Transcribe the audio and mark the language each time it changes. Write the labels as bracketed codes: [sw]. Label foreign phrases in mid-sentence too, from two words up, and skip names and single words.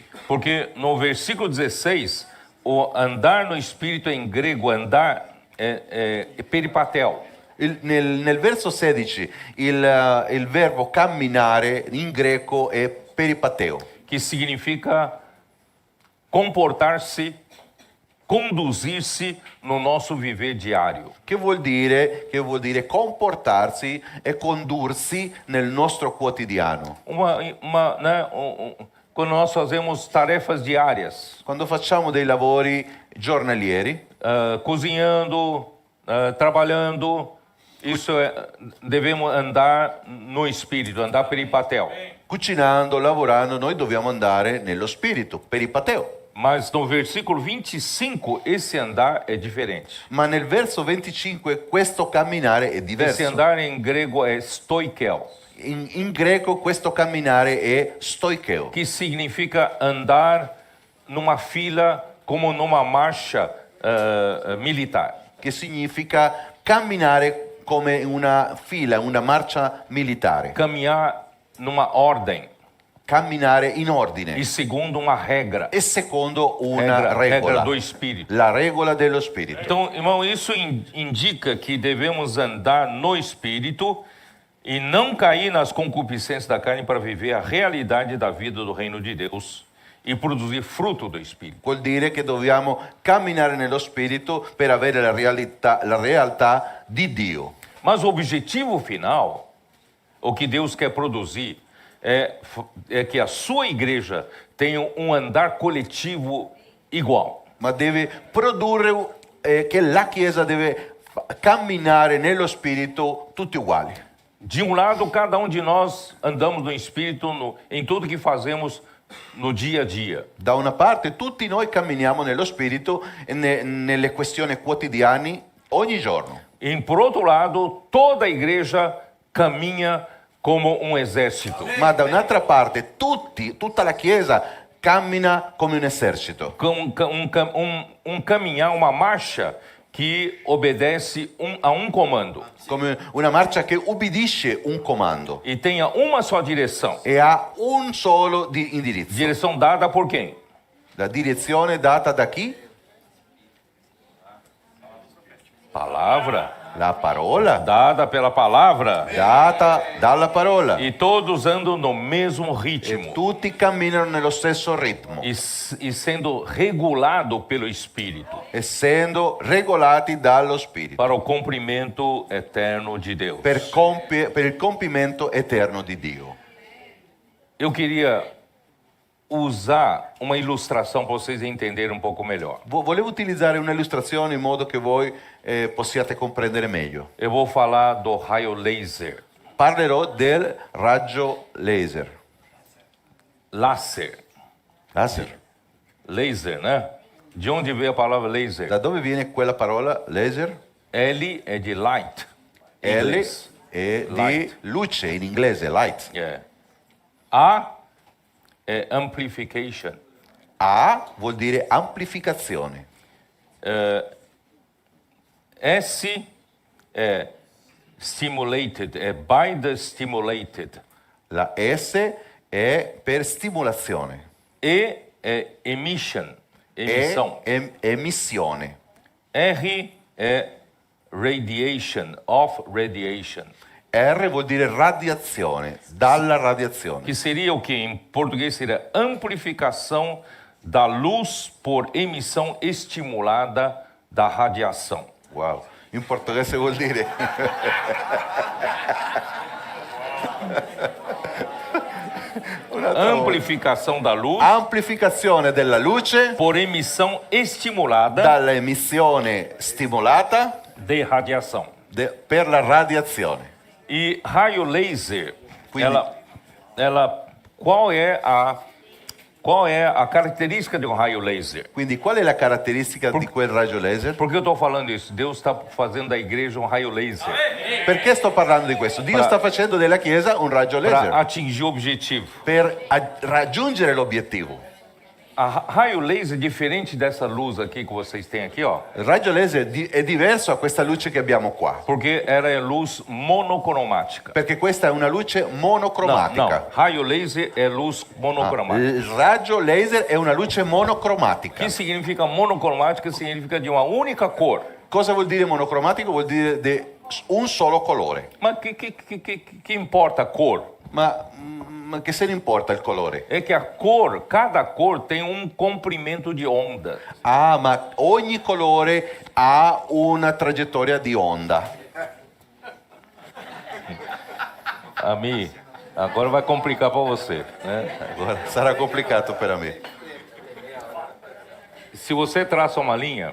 [pt] Porque no versículo 16, o andar no Espírito em grego, andar é peripatel. [it] Nel verso 16 il verbo camminare in greco è peripateo, [pt] Que significa comportar-se, conduzir-se no nosso viver diário. [it] che vuol dire comportarsi e condursi nel nostro quotidiano. [pt] Quando nós fazemos tarefas diárias, [it] Quando facciamo dei lavori giornalieri, [pt] cozinhando, trabalhando, devemos andar no Espírito, andar peripatel. [it] cucinando, lavorando, noi dobbiamo andare nello spirito, peripateo. [pt] Mas no versículo 25, esse andar é diferente. [it] Ma nel verso 25 questo camminare è [pt] Esse [it] diverso. [pt] andar em grego é stoikel, [it] In greco questo camminare è stoicheo, [pt] que significa andar numa fila como numa marcha militar. [it] che significa camminare come una fila, una marcia militare, [pt] Caminhar numa ordem [it] camminare in ordine [pt] e segundo uma regra. [it] e secondo una regola, [pt] Regra do Espírito. [it] la regola dello spirito. [pt] Então, irmão, isso indica que devemos andar no Espírito e não cair nas concupiscências da carne para viver a realidade da vida do reino de Deus e produzir fruto do Espírito. [it] Vuol dire che dobbiamo camminare nello spirito per avere la realtà di Dio. [pt] Mas o objetivo final, o que Deus quer produzir, é que a sua igreja tenha um andar coletivo igual. [it] Ma deve produrre che la Chiesa deve camminare nello spirito tutti uguali. [pt] De um lado, cada de nós andamos no Espírito em tudo que fazemos no dia a dia. [it] Da una parte tutti noi camminiamo nello spirito nelle questioni quotidiane ogni giorno. [pt] E por outro lado, toda a igreja caminha como um exército. [it] Ma da un'altra parte tutta la Chiesa cammina come un esercito. [pt] Caminhar, uma marcha que obedece a um comando. [it] Come una marcia che ubbidisce un comando [pt] E tenha uma só direção. [it] e ha un solo di indirizzo. [pt] Direção dada por quem? [it] La direzione data da chi? [pt] Palavra. [it] La parola [pt] dada pela palavra, [it] data dalla parola. [pt] e todos andam no mesmo [it] E [pt] ritmo [it] tutti camminano nello stesso ritmo, [pt] e sendo regulado pelo Espírito [it] essendo regolati dallo Spirito [pt] para o cumprimento eterno de Deus. [it] per il compimento eterno di Dio. [pt] Eu queria usar uma ilustração para vocês entenderem um pouco melhor. [it] Volevo utilizzare un'illustrazione in modo che voi possiate comprendere meglio. [pt] Eu vou falar do raio laser. [it] Parlerò del raggio laser. [pt] Laser. [it] Laser. [pt] Laser, né? De onde veio a palavra laser? [it] Da dove viene quella parola laser? [pt] L é de light. em [it] L [pt] inglês. [it] è [pt] Light. [it] di luce in inglese, light. [pt] É. A é amplification. [it] A vuol dire amplificazione. [pt] S é stimulated, é [en] by the stimulated. [it] La S è per stimolazione. [pt] E é emission, emissão. [it] Emissione. [pt] R é [en] radiation, of radiation. [it] R vuol dire radiazione, dalla radiazione. [pt] Que seria o que em português seria amplificação da luz por emissão estimulada da radiação. Wow. [it] In portoghese vuol dire [pt] Amplificação da luz [it] amplificazione della luce [pt] por emissão estimulada [it] dall'emissione stimolata [pt] de radiação. [it] per la radiazione. [pt] E raio laser, [it] Quindi- [pt] qual é a característica de um raio laser? [it] Quindi qual è la caratteristica di quel raggio laser? [pt] Por que eu estou falando isso? Deus está fazendo da igreja um raio laser [it] Perché sto parlando di questo? Dio sta facendo della Chiesa un raggio [pt] para [it] laser [pt] atingir o objetivo. [it] per raggiungere l'obiettivo. [pt] Raio laser é diferente dessa luz aqui que vocês têm aqui, ó, [it] Il raggio laser è diverso a questa luce che abbiamo qua, [pt] porque ela é luz monocromática. [it] perché questa è una luce monocromatica. [pt] Raio laser é luz monocromática. [it] Il raggio laser è una luce monocromatica. [pt] O que significa monocromática? Significa de uma única cor. [it] Cosa vuol dire monocromatico? Vuol dire di un solo colore. [pt] Mas que importa a cor? [it] Ma che se ne importa il colore? [pt] É que a cor, cada cor tem um comprimento de onda. [it] Ah, ma ogni colore ha una traiettoria di onda. [pt] Ami, agora vai complicar para você, né? [it] Agora sarà complicato per me. [pt] Se você traça uma linha,